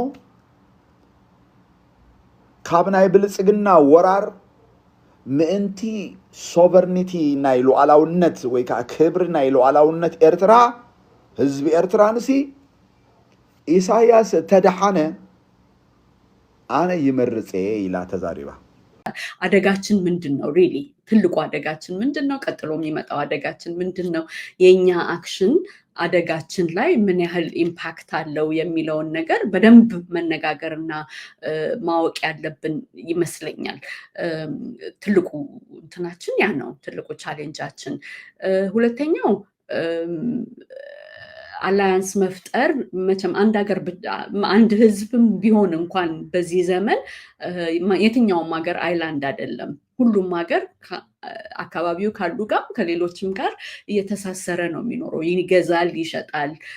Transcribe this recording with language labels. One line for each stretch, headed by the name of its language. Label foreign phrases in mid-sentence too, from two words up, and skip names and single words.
Tigrinya: ካብ ናይ ብልጽግና ወራር ምእንቲ ሶቨርኒቲ ናይ ሉዓላውነት ወይ ከዓ ክብሪ ናይ ሉዓላውነት ኤርትራ ህዝቢ ኤርትራ ንሲ ኢሳያስ ተደሓነ አነ ይመርጼ ኢላ ተዛሪባ።
Amharic: አደጋችን ምንድነው? ሪሊ ትልቁ አደጋችን ምንድነው? ቀጥሎ የሚመጣው አደጋችን ምንድነው? የኛ አክሽን አደጋችን ላይ ምን ያህል ኢምፓክት አለው የሚለውን ነገር በደንብ መነጋገርና ማወቅ ያለብን ይመስለኛል። ትልቁ እንትናችን ያ ነው፣ ትልቁ ቻሌንጃችን። ሁለተኛው አላያንስ መፍጠር መቼም አንድ ሀገር አንድ ህዝብም ቢሆን እንኳን በዚህ ዘመን የትኛውም ሀገር አይላንድ አይደለም። ሁሉም ሀገር አካባቢው ካሉ ጋር ከሌሎችም ጋር እየተሳሰረ ነው የሚኖረው። ይገዛል፣ ይሸጣል፣